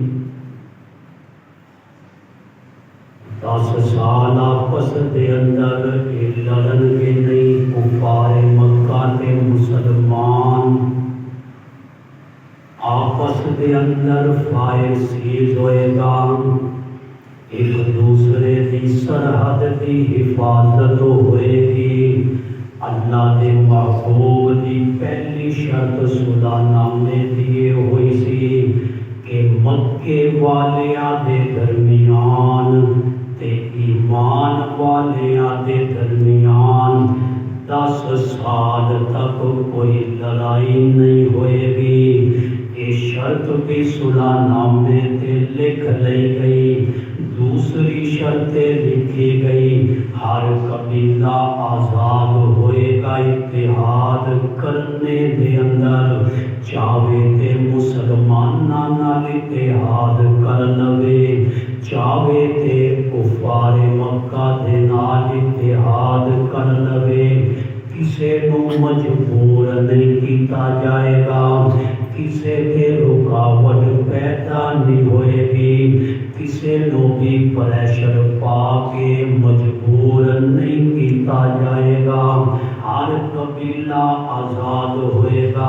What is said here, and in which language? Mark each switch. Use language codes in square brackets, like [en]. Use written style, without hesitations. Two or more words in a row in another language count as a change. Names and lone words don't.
[ur] 10 سال آپس کے اندر لڑن کے نہیں. کفار مکہ کے مسلمان آپس کے اندر [en] fire cease [ur] ہوئے گا. ایک دوسرے کی سرحد کی حفاظت ہوئے گی۔ [pa] اللہ دے محبوب دی پہلی شرط صلح نامے دیے ہوئی سی کہ مکے والیاں دے درمیان تے ایمان والیاں دے درمیان 10 سال تک کوئی لڑائی نہیں ہوئے گی۔ [ur] یہ شرط بھی صلح نامے تے لکھ لی گئی۔ [pa] دوسری شرط لکھی گئی، ہر قبیلہ آزاد ہوئے گا اتحاد کرنے دے اندر، چاہے تے مسلماناں نال اتحاد کر لوے، چاہے تے کفار مکہ دے نال اتحاد کر لوے، کسے نو مجبور نہیں کیتا جائے گا، کسے تے رکاوٹ پیدا نہیں ہوئے گی، کسے نو بھی پریشر پا کے مجبور نہیں کیتا جائے گا، ہر قبیلہ آزاد ہوئے گا۔